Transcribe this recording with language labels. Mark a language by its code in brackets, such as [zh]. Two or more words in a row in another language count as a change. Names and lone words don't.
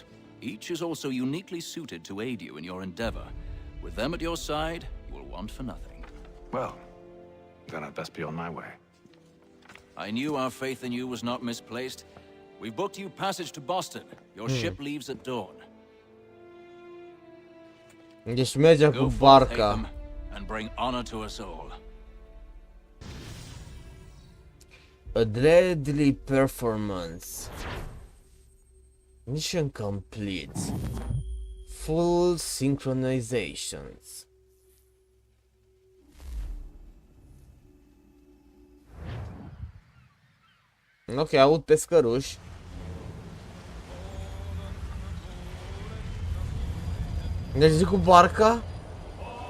[en] Each is also uniquely suited to aid you in your endeavor. With them at your side, you will want for nothing. Well, then I'd best be on my way. I knew our faith in you was not misplaced. We've booked you passage to Boston. Your ship leaves at dawn. [ro] Deci mergem cu [en] Go forth, [ro] barca. [en] Haytham, and bring honor to us all. A deadly performance. Mission complete. Full synchronizations. [ro] Ok, aud pescăruși. Deci zic cu barca?